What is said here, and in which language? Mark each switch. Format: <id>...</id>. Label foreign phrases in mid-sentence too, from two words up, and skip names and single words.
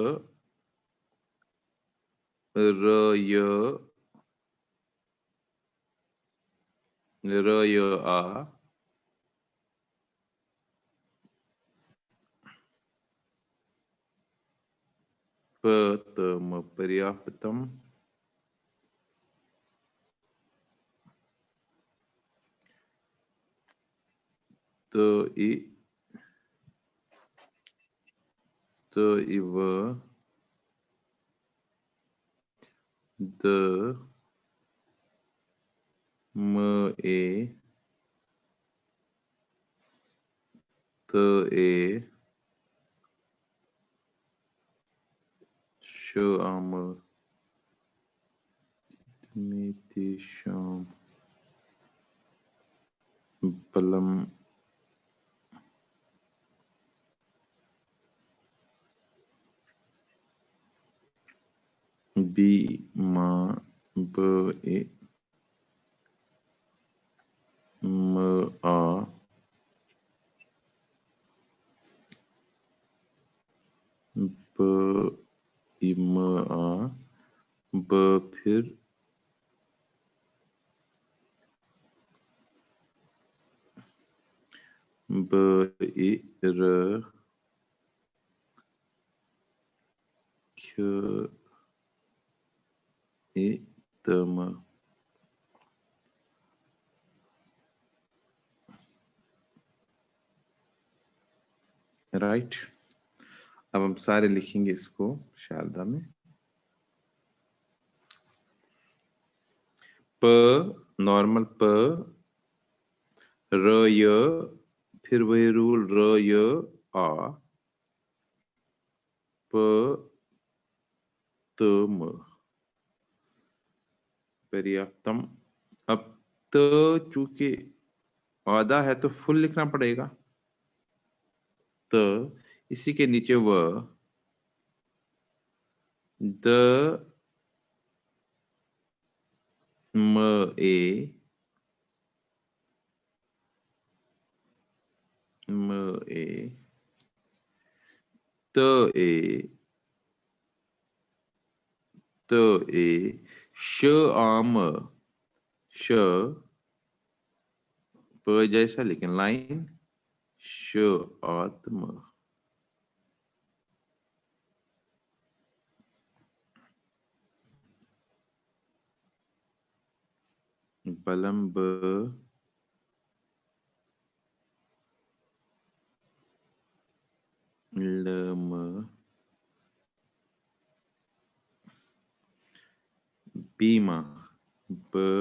<sa>र य आ प त म पर्याप्तम त इव द म ए त ए श आम मितिशाम बलम बी मा ब ए म आ ब इ म आ ब फिर ब इ र ख इ तम, राइट।</sa> <hi>अब हम सारे लिखेंगे इसको शारदा में। प नॉर्मल प,</hi> <sa>र य,</sa> <hi>फिर वही रूल</hi> <sa>र य आ, प त म पर्याप्तम।</sa> <hi>अब त चूंकि आधा है तो फुल लिखना पड़ेगा, त इसी के नीचे व,</hi> <sa>द म ए म ए त ए त ए श आम, श</sa> <hi>प जैसा लेकिन लाइन,</hi> <sa>श आत्म बलम ब लम बीमा ब</sa>